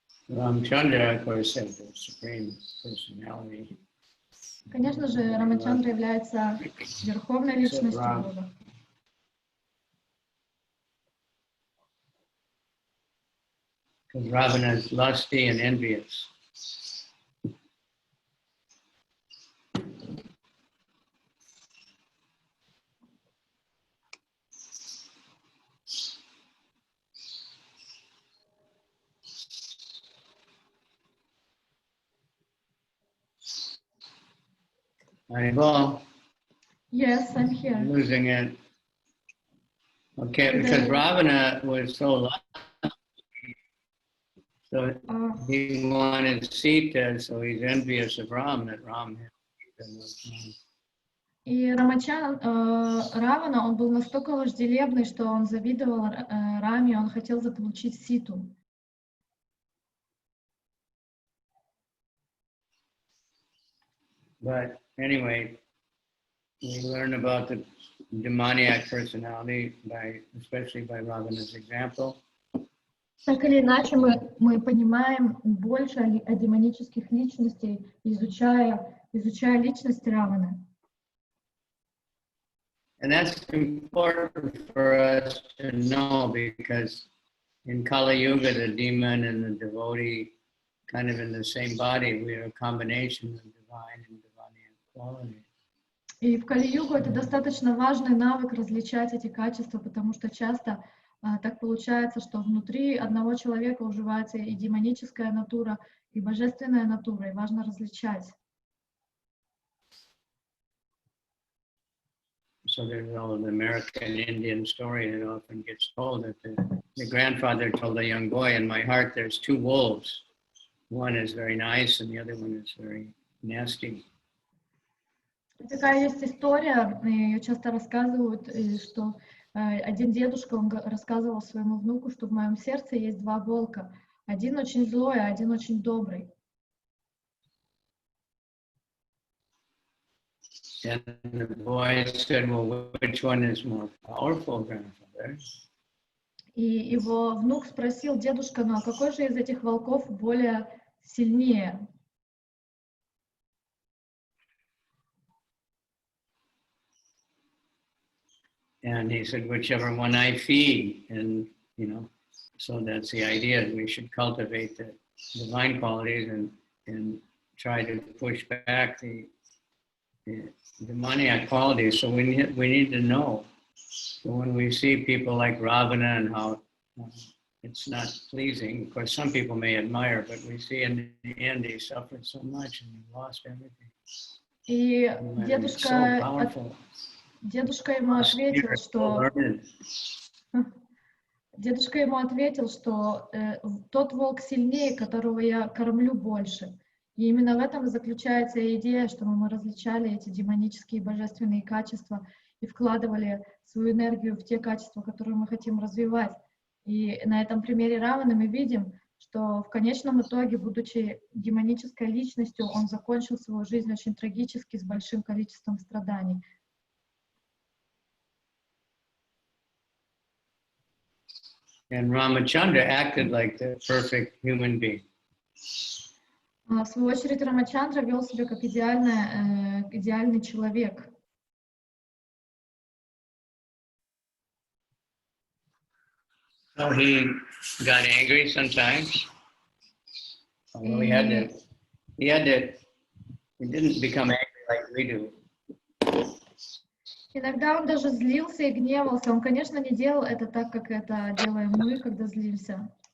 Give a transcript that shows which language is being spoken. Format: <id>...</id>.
<en>Ramachandra, of course, is the supreme personality.</en> <ru>Конечно же, Рамачандра является верховной личностью Бога.</ru> <en>Because Ravana is lusty and envious. Well, Yes, I'm here. I'm losing it. Okay, because Ravana was so lucky. So he wanted Sita, so he's envious of Ram, that Ram had Sita.</en> <ru>И Равана, он был настолько вожделебный, что он завидовал Раме, он хотел заполучить Ситу.</ru> <en>But anyway, we learn about the demoniac personality, especially by Ravana's example.</en> <ru>Так или иначе, мы понимаем больше о демонических личностях, изучая личность Раваны.</ru> <en>And that's important for us to know, because in Kali Yuga, the demon and the devotee kind of in the same body. We are a combination of divine and divine quality.</en> <ru>И в Кали-югу это достаточно важный навык различать эти качества, потому что часто так получается, что внутри одного человека уживается и демоническая натура, и божественная натура, и важно различать.</ru> <en>So there's all the American Indian story that often gets told that the grandfather told a young boy, in my heart there's 2 wolves. One is very nice and the other one is very nasty.</en> <ru>Такая есть история, ее часто рассказывают, что один дедушка, он рассказывал своему внуку, что в моем сердце есть 2 волка. Один очень злой, а один очень добрый.</ru> <en>And the boy said, well, which one is more powerful, grandfather?</en> <ru>И его внук спросил: дедушка, ну а какой же из этих волков более сильнее?</ru> <en>And he said, whichever one I feed. And, so that's the idea. We should cultivate the divine qualities and try to push back the demoniac qualities. So we need to know. So when we see people like Ravana and how it's not pleasing, of course, some people may admire, but we see in the end he suffered so much and he lost everything.</en> <ru>И</ru> <en>so</en> <ru>дедушка ему ответил, что тот волк сильнее, которого я кормлю больше. И именно в этом и заключается идея, чтобы мы различали эти демонические и божественные качества и вкладывали свою энергию в те качества, которые мы хотим развивать. И на этом примере Раваны мы видим, что в конечном итоге, будучи демонической личностью, он закончил свою жизнь очень трагически, с большим количеством страданий.</ru> <en>And Ramachandra acted like the perfect human being.</en> <ru>В свою очередь, Рамачандра вел себя как идеальный человек.</ru> <en>So he got angry sometimes. Although he didn't become angry like we do.</en> <ru>Иногда он даже злился и гневался. Он, конечно, не делал это так, как это делаем мы, когда злимся.</ru>